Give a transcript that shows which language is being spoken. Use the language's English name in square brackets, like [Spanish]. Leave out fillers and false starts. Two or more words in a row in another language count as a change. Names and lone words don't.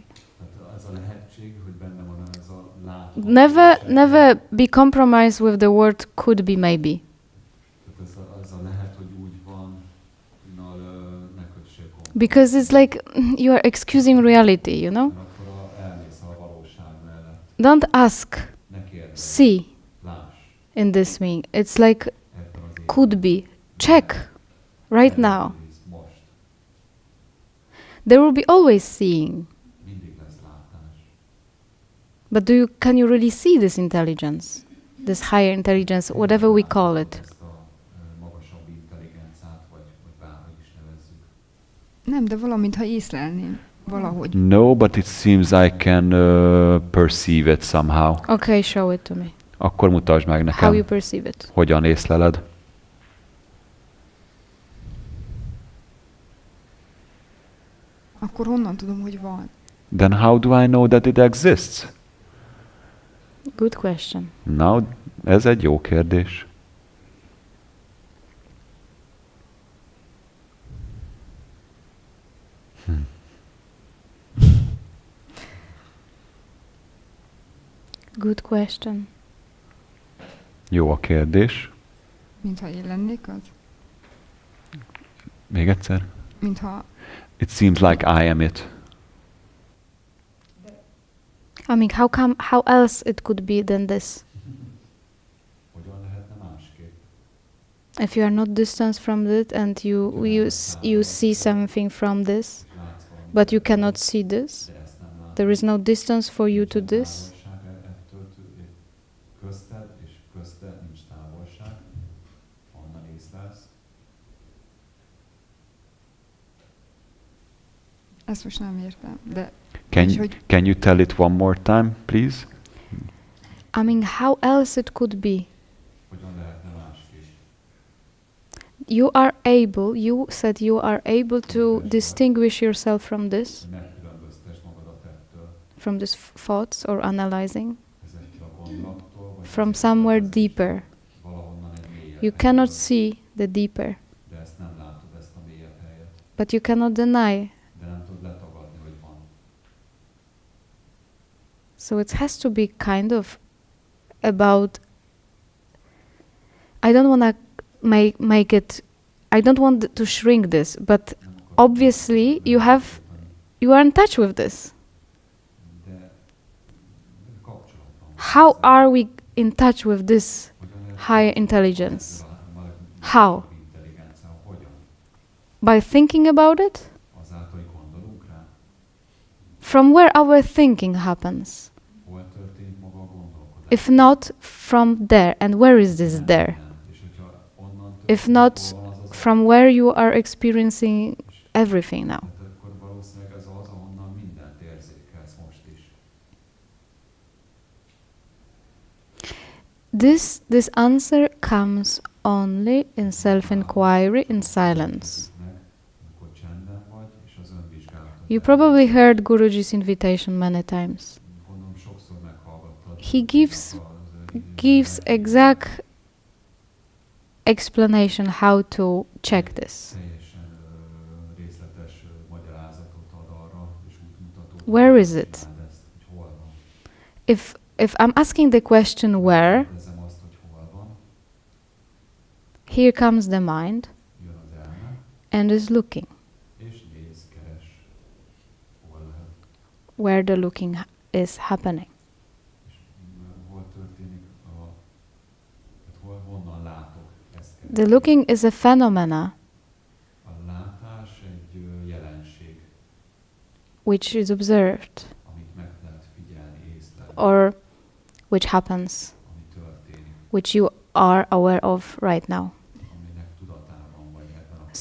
[Hungarian] Ez a lehetség, hogy benne van ez a [English] Never be compromised with the word could be, maybe. [Hungarian] Ez a lehet, hogy úgy van, ne kötsél kompromisszumot. [English] Because it's like you are excusing reality, you know? [Hungarian] Akkor elmész a valóság mellett. [English] Don't ask, [Hungarian] Ne kérdezz. [English] see [Hungarian] Láss. [English] in this meaning. It's like could be. Check right now. [Hungarian] Most. [English] There will be always seeing. [Hungarian] Mindig lesz látás. [English] But can you really see this intelligence? This higher intelligence, whatever we call it. [Hungarian] Ezt a magasabb intelligenciát, vagy bárhogy is nevezzük. Nem, de valamint, ha észlelném valahogy. [English] No, but it seems I can perceive it somehow. Okay, show it to me. [Hungarian] Akkor mutasd meg [English] How [Hungarian] nekem, [English] you perceive it. [Hungarian] hogyan észleled. Akkor honnan tudom, hogy van? [English] Then how do I know that it exists? Good question. Now, [Hungarian] ez egy jó kérdés. [English] Good question. [Hungarian] Jó a kérdés. Mintha én lennék az? Még egyszer. Mintha... [English] It seems like I am it. I mean, how else it could be than this? [Hungarian] Hogyan lehetne másképp? [English] If you are not distanced from it and you see something from this, but you cannot see this, there is no distance for you to this. [Hungarian] Közted és közte nincs távolság, onnan észlelsz. Ezt most nem értem, de... [English] Can you tell it one more time, please? I mean, how else it could be? [Hungarian] Hogyan lehetne másképp? [English] You said you are able to distinguish yourself from this, [Hungarian] Megkülönböztesd magadat ettől. [English] from these thoughts or analyzing, [Hungarian] Ezektől a gondolattól, vagy [English] from somewhere deeper. [Hungarian] valahonnan egy mélyebb [English] You cannot see the deeper, [Hungarian] de ezt nem látod, ezt a mélyebb helyet. [English] but you cannot deny. [Hungarian] De nem tudod letagadni, hogy van. [English] So it has to be kind of about. I don't want to make it. I don't want to shrink this, but obviously you are in touch with this. [Hungarian] De kapcsolatban. [English] How are we in touch with this higher intelligence? How? By thinking about it? [Hungarian] Azáltal, hogy gondolunk rá, [English] From where our thinking happens? [Hungarian] hol történik maga a gondolkodás. [English] If not from there, and where is this there? [Hungarian] És hogyha onnan [English] If not from where you are experiencing everything now. [Hungarian] akkor valószínűleg ez az, ahonnan mindent érzékelsz most is. [English] This answer comes only in self-inquiry, in silence. [Hungarian] Amikor csendben vagy, és az önvizsgálatot. [English] You probably heard Guruji's invitation many times. [Hungarian] Gondolom sokszor meghallgattad. [English] He gives exact explanation how to check this. [Hungarian] Teljesen részletes magyarázatot ad arra, és útmutatót. [English] Where is it? [Hungarian] Hogy hol van. [English] If I'm asking the question where, [Hungarian] Kérdezem azt, hogy hol van, [English] here comes the mind [Hungarian] jön az elme, [English] and is looking [Hungarian] és néz, keres, hol lehet, [English] where the looking is happening. [Hungarian] és hol történik, honnan látok. Ezt keres. [English] The looking is a phenomena [Hungarian] A látás egy jelenség, [English] which is observed [Hungarian] amit meg lehet figyelni, észlelni, [English] or which happens, [Hungarian] ami történik, [English] which you are aware of right now. [Hungarian] aminek tudatában vagy ebben a